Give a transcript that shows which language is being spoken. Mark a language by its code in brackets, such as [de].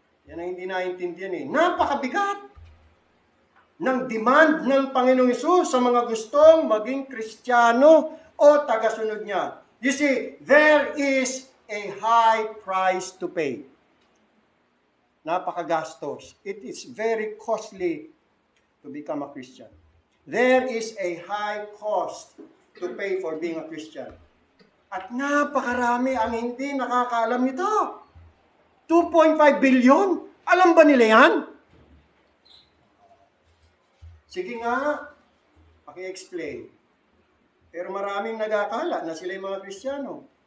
[tl] Yan ang hindi naintindihan eh. Napakabigat ng demand ng Panginoong Hesus sa mga gustong maging Kristiyano o tagasunod niya. [en] You see, there is a high price to pay. [tl] Napakagastos. [en] It is very costly to become a Christian. There is a high cost to pay for being a Christian. [tl] At napakarami ang hindi nakakaalam nito. 2.5 billion? Alam ba nila yan? Sige nga, paki-explain. Pero maraming nag-akala na sila yung mga Kristiyano.